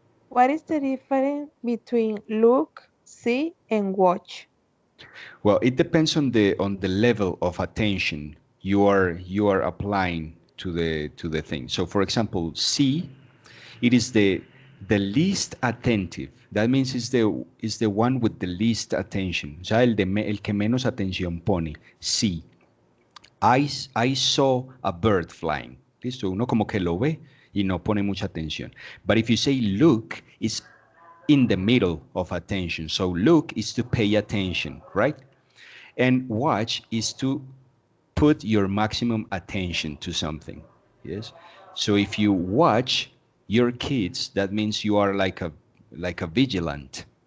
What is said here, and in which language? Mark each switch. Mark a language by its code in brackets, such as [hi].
[en] What is the difference between look, see, and watch? Well, it depends on the level of attention you are applying to the thing. So, for example, see, it is the least attentive. That means it's the one with the least attention. [es] O sea, el que menos atención pone. See. [en] I saw a bird flying. [es] ¿Listo? Uno como que lo ve y no pone mucha atención. [en] But if you say look, it's in the middle of attention. So look is to pay attention, right? And watch is to put your maximum attention to something. Yes. So if you watch your kids, that means you are like a vigilant.